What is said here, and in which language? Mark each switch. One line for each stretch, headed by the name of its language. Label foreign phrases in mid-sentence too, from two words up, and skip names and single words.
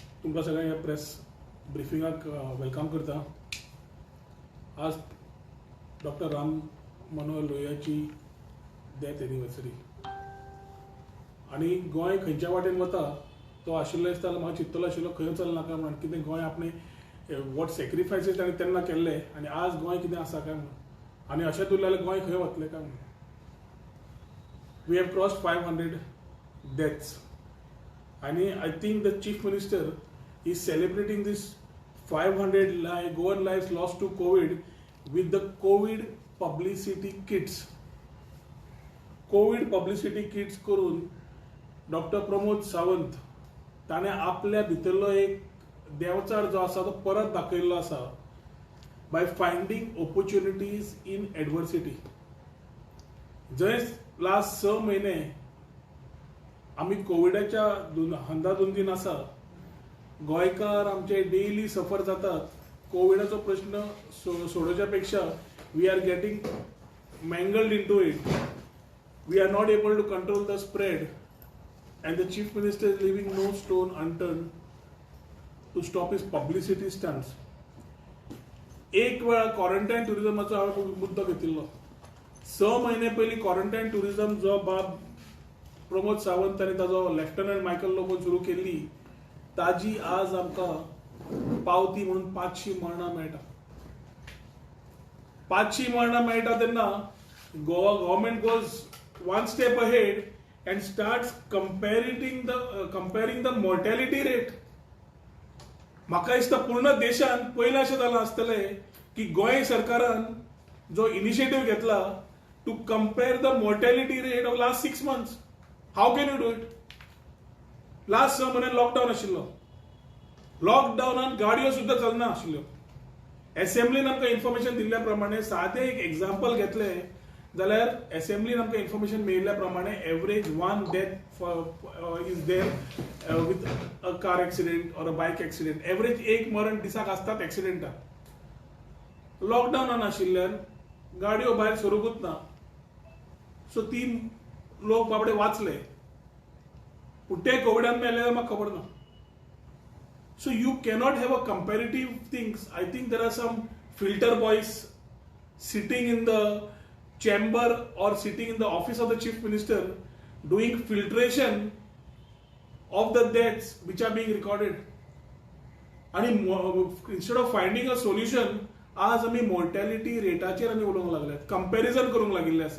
Konkani: तुमकां सगळ्यांक ह्या प्रेस ब्रिफिंगाक वेलकम करता. आज डॉक्टर राम मनोहर लोहियाची
English: death anniversary
Konkani: आणि गोंय खंयच्या वाटेन वता तो आशिल्लो दिसता. म्हाका चिंतलो आशिल्लो खंय चलनाका म्हणून, कितें गोंय आपणे
English: what sacrifices
Konkani: ताणें तेन्ना केल्ले आनी आज गोंय कितें आसा काय म्हणून, आनी अशेंच उरलें जाल्यार गोंय खंय वतलें काय म्हणून.
English: we have crossed 500 deaths. And I think the Chief Minister is celebrating this 500 Goan lives lost to COVID with the COVID publicity kits. COVID publicity kits
Konkani: करून डॉक्टर प्रमोद सावंत ताणे आपल्या भितरलो एक देवचार जो आसा तो परत दाखयल्लो आसा
English: by finding opportunities in adversity.
Konkani: जंय लास्ट 6 म्हयने आम्ही कोविडाच्या हंदाधुंदीन आसा, गोंयकार आमचे
English: daily suffer
Konkani: जातात. कोविडाचो प्रश्न सोडोवच्या पेक्षा
English: we are getting mangled in to it. We are not able to control the spread and the chief minister is leaving no stone unturned to stop his publicity stunts.
Konkani: एक वेळा क्वारंटायन टुरिझमाचो हांवें मुद्दो घेतिल्लो. 6 म्हयने पयलीं क्वारंटायन टुरिझम जो बाब प्रमोद सावंत आणि ताजो लेफ्टनंट मायकल लोबोन सुरू केल्ली, ताजी आज आमकां पावती म्हणून 500 मरणां मेळटा.
English: 500
Konkani: मरणां मेळटा तेन्ना
English: Goa government goes one step ahead and starts comparing the mortality rate.
Konkani: म्हाका दिसता पूर्ण देशान पयलें अशें जालां आसतलें की गोंय सरकारान जो इनिशिएटीव घेतला
English: to compare the mortality rate of last 6 months. How can you do it?
Konkani: लास्ट 6 म्हयने लॉकडावन आशिल्लो. लॉकडावनान गाडयो सुद्दां चलना आशिल्ल्यो. असेंब्लीन आमकां इन्फॉर्मेशन दिल्ल्या प्रमाणे सादें एक एग्जाम्पल घेतलें जाल्यार असेंब्लीन आमकां इन्फॉर्मेशन मेळिल्ल्या प्रमाणे एवरेज 1
English: death is there with a car accident or a bike accident.
Konkani: एवरेज 1 मरण दिसाक आसतात एक्सिडेंटाक. लॉकडावनान आशिल्ल्यान गाडयो भायर सरूंकूच ना. सो 3 लोक बाबडे वाचले, पूण ते कोविडान मेले जाल्यार म्हाका खबर ना.
English: So you cannot have a comparative things. I think there are some filter boys sitting in the chamber or sitting in the office of the chief minister doing filtration of the deaths which are being recorded. And instead of finding a solution,
Konkani: आज आम्ही mortality रेटाचेर आमी उलोवंक लागल्यात, कंपॅरिझन करूंक लागिल्ले आसा.